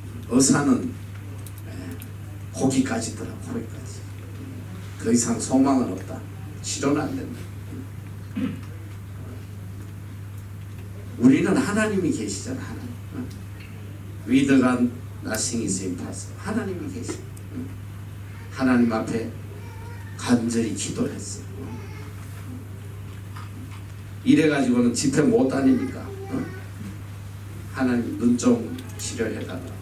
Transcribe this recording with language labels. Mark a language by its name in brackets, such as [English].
[Korean] 의사는 거기까지더라. 거기까지. 더 이상 소망은 없다. 치료는 안 된다. 우리는 하나님이 계시잖아. 하나님. [English] With God nothing is impossible. [Korean] 하나님이 계시. 하나님 앞에 간절히 기도를 했어. 이래가지고는 집회 못 다니니까 하나님 눈 좀 치료해달라.